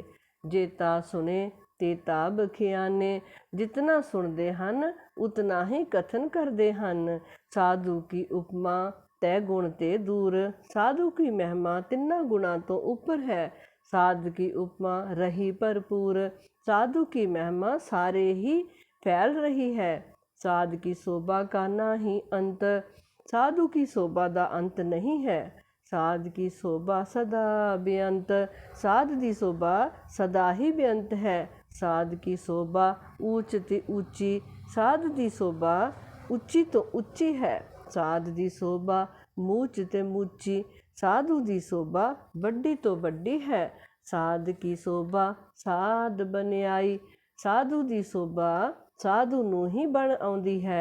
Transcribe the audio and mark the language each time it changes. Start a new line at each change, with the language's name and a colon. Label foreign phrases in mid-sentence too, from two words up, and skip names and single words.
Punjabi: ਜੇਤਾ ਸੁਣੇ ਤੇਤਾ ਬਖਿਆਨੇ, ਜਿਤਨਾ ਸੁਣਦੇ ਹਨ ਉਤਨਾ ਹੀ ਕਥਨ ਕਰਦੇ ਹਨ। ਸਾਧੂ ਕੀ ਉਪਮਾ ਤੈ ਗੁਣ ਤੇ ਦੂਰ, ਸਾਧੂ ਕੀ ਮਹਿਮਾ ਤਿੰਨਾਂ ਗੁਣਾਂ ਤੋਂ ਉੱਪਰ ਹੈ। ਸਾਧ ਕੀ ਉਪਮਾ ਰਹੀ ਭਰਪੂਰ, ਸਾਧੂ ਕੀ ਮਹਿਮਾ ਸਾਰੇ ਹੀ ਫੈਲ ਰਹੀ ਹੈ। ਸਾਧ ਕੀ ਸ਼ੋਭਾ ਕਾ ਨਾ ਹੀ ਅੰਤ, ਸਾਧੂ ਕੀ ਸ਼ੋਭਾ ਦਾ ਅੰਤ ਨਹੀਂ ਹੈ। ਸਾਧ ਕੀ ਸ਼ੋਭਾ ਸਦਾ ਬੇਅੰਤ, ਸਾਧ ਕੀ ਸ਼ੋਭਾ ਸਦਾ ਹੀ ਬੇਅੰਤ ਹੈ। ਸਾਧ ਕੀ ਸ਼ੋਭਾ ਊਚ ਤੇ ਊਚੀ, ਸਾਧ ਕੀ ਸ਼ੋਭਾ ਉੱਚੀ ਤੋਂ ਉੱਚੀ ਹੈ। ਸਾਧ ਦੀ ਸ਼ੋਭਾ ਮੂਚ ਤੇ ਮੂਚੀ, ਸਾਧੂ ਦੀ ਸ਼ੋਭਾ ਵੱਡੀ ਤੋਂ ਵੱਡੀ ਹੈ। ਸਾਧ ਕੀ ਸ਼ੋਭਾ ਸਾਧ ਬਨਿਆਈ, ਸਾਧੂ ਦੀ ਸ਼ੋਭਾ ਸਾਧੂ ਨੂੰ ਹੀ ਬਣ ਆਉਂਦੀ ਹੈ।